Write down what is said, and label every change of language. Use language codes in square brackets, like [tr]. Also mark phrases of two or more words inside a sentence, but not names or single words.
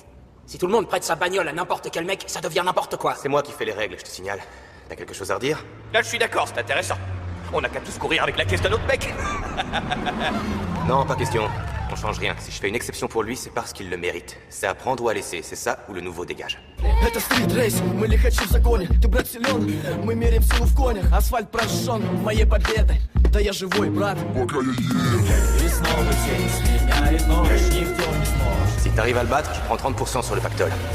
[fr] Si tout le monde prête sa bagnole à n'importe quel mec, ça devient n'importe quoi. C'est moi qui fais les règles, je te signale. T'as quelque chose à redire? Là, je suis d'accord, c'est intéressant. On n'a qu'à tous courir avec la caisse d'un autre mec. Non, pas question. On change rien. Si je fais une exception pour lui, c'est parce qu'il le mérite. C'est à prendre ou à laisser. C'est ça ou le nouveau dégage. [ru] Это стрит-рейс, мы лихачи в законе. Ты, брат, силен, мы меряем силу в конях. Асфальт прощен моей победой. Да я живой, брат. И снова день сменяет ночь, никто не сможет. [fr] Si t'arrives à le battre, je prends 30% sur le pactole.